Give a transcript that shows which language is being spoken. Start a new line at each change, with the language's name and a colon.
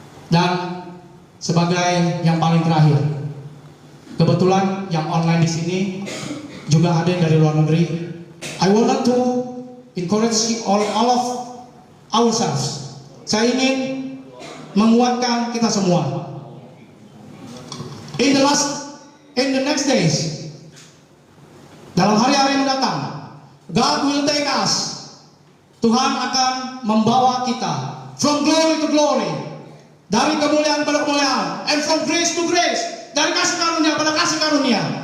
Indonesian: Dan sebagai yang paling terakhir, kebetulan yang online di sini juga ada yang dari luar negeri.
English: I want to encourage all of ourselves.
Indonesian: Saya ingin menguatkan kita semua.
English: In the next days,
Indonesian: dalam hari-hari yang mendatang,
English: God will take us.
Indonesian: Tuhan akan membawa kita
English: from glory to glory,
Indonesian: dari kemuliaan pada kemuliaan,
English: and from grace to grace,
Indonesian: dari kasih karunia pada kasih karunia.